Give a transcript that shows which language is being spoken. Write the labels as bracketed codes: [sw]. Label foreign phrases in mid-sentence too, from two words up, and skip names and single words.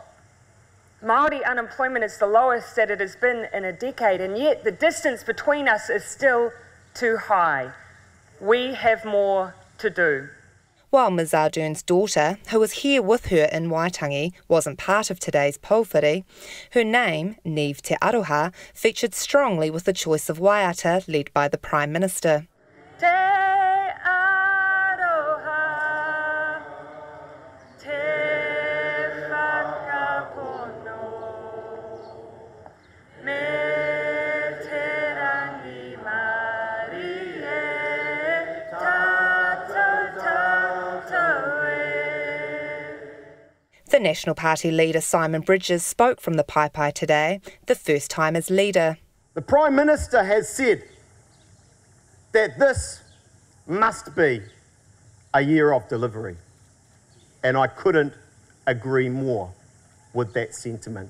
[en] Māori unemployment is the lowest that it has been in a decade, and yet the distance between us is still too high. We have more to do. While Ms Ardern's daughter, who was here with her in Waitangi, wasn't part of today's pauwhiri, her name, Neve Te Aroha, featured strongly with the choice of waiata led by the Prime Minister. [mi] Te aroha, te whakapono, me te rangi Māori e, [en] The National Party leader Simon Bridges spoke from the Paipai today, the first time as leader. The Prime Minister has said that this must be a year of delivery, and I couldn't agree more with that sentiment.